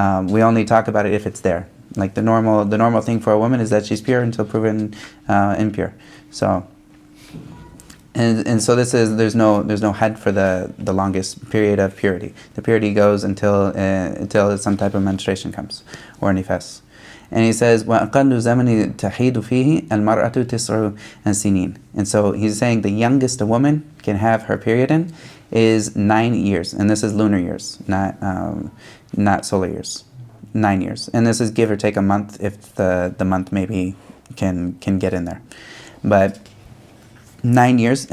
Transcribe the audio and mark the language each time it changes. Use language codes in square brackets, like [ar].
[en] We only talk about it if it's there. Like the normal thing for a woman is that she's pure until proven impure. So. And so there's no had for the longest period of purity. The purity goes until some type of menstruation comes or nifas. [ar] And he says, وَأَقَلُّ زَمَنِ تَحِيدُ فِيهِ الْمَرْأَةُ تِسْعُ سِنِينَ. [en] And so he's saying the youngest a woman can have her period in is 9 years, and this is lunar years, not solar years. 9 years, and this is give or take a month if the month maybe can get in there, but 9 years.